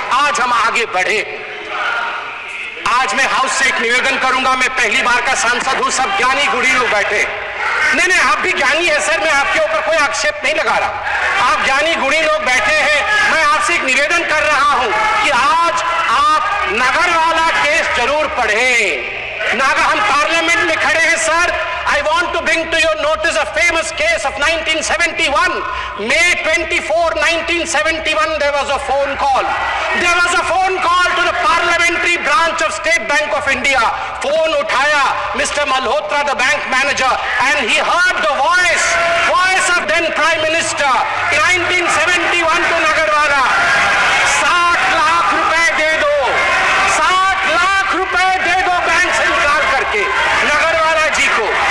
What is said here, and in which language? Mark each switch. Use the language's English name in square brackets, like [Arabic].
[Hindi] आज हम आगे बढ़े। आज मैं हाउस से एक निवेदन करूंगा, मैं पहली बार का सांसद हूं, सब ज्ञानी गुणी लोग बैठे। नहीं, आप भी ज्ञानी है सर, मैं आपके ऊपर कोई आक्षेप नहीं लगा रहा, आप ज्ञानी गुणी लोग बैठे हैं। मैं आपसे एक निवेदन कर रहा हूं कि आज आप नगरवाला केस जरूर पढ़ें। हम पार्लियामेंट में खड़े हैं sir. [English] I want to bring to your notice a famous case of 1971. May 24, 1971, there was a phone call. There was a phone call to the parliamentary branch of State Bank of India. [Hindi] Phone उठाया [English] Mr. Malhotra, the bank manager, and he heard the voice of then Prime Minister. 1971 to Nagarwala. [Hindi] 60 lakh रुपए दे दो, 60 लाख रुपए दे दो bank से निकाल करके नगरवाला जी को।